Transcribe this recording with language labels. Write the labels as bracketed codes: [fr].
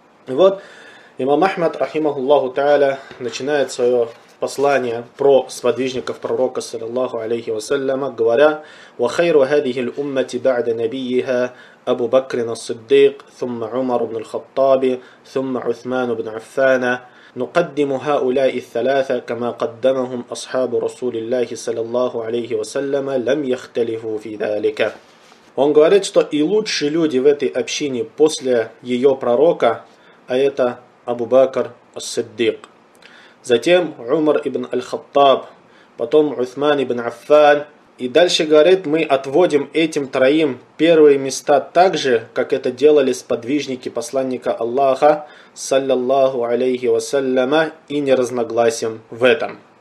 [ru] И вот имам Ахмад, рахимахуллаху та'аля, начинает свое послание про сподвижников пророка, саллиллаху алейхи вассаляма, говоря: [ar] «Ва хайру хадихи л-уммати ба'да набийиха Абу Бакрин ас-Сиддик, сумма Умар ибн аль-Хаттаби, сумма Усман ибн Аффана». نقدم هؤلاء الثلاثة كما قدمهم أصحاب رسول الله صلى الله عليه وسلم لم يختلفوا في ذلك. [ru] Он говорит, что и лучшие люди в этой общине после ее пророка, а это Абу Бакр ас-Сиддик, затем Умар ибн аль-Хаттаб, потом Усман ибн Аффан, и дальше говорит, мы отводим этим троим первые места так же, как это делали сподвижники посланника Аллаха, саллиллаху алейхи вассаляма, и не разногласим в этом.